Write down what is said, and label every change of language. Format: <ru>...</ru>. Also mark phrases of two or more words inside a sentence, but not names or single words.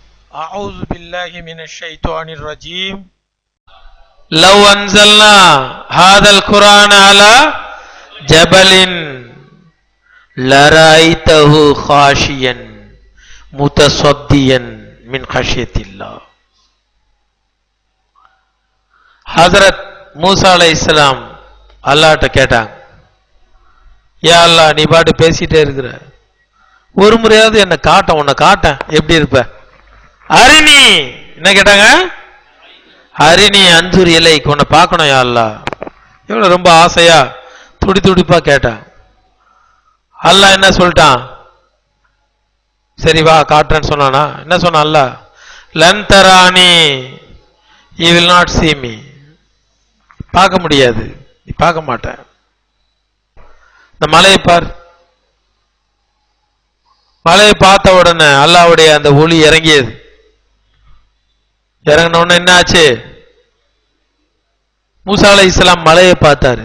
<ar>أعوذ بالله من الشيطان الرجيم لو أنزلنا هذا القرآن على جبل لرأيته خاشعا متصديا من خشية الله.</ar> <ta>ஹஜ்ரத் மூசா அலைஹிஸ்ஸலாம் அல்லாஹ்ட்ட கேட்டாங்க,</ta> <ar>يا الله,</ar> <ta>நீ பாட்டு பேசிட்டே இருக்கிற, ஒரு முறையாவது என்ன காட்ட, உன்னை காட்ட எப்படி இருப்ப, அரிணி. என்ன கேட்டாங்க?</ta> <ar>أرني أنظر إليك,</ar> <ta>உன்னை பார்க்கணும்</ta> <ar>يا الله.</ar> <ta>எவ்வளவு ரொம்ப ஆசையா துடி துடிப்பா கேட்டான். அல்லாஹ் என்ன சொல்லிட்டான்? சரி வா காட்டுறேன்னு சொன்னானா? என்ன சொன்னான் அல்லாஹ்?</ta> <ar>لن تراني,</ar> <en>you will not see me.</en> <ta>பார்க்க முடியாது, நீ பார்க்க மாட்டேன். இந்த மலையை பார். மலையை பார்த்த உடனே அல்லாஹ்வுடைய அந்த ஒளி இறங்கியது. இறங்கின உடனே என்ன ஆச்சு? மூசா அலைஹிஸ்ஸலாம் மலையை பார்த்தாரு.</ta>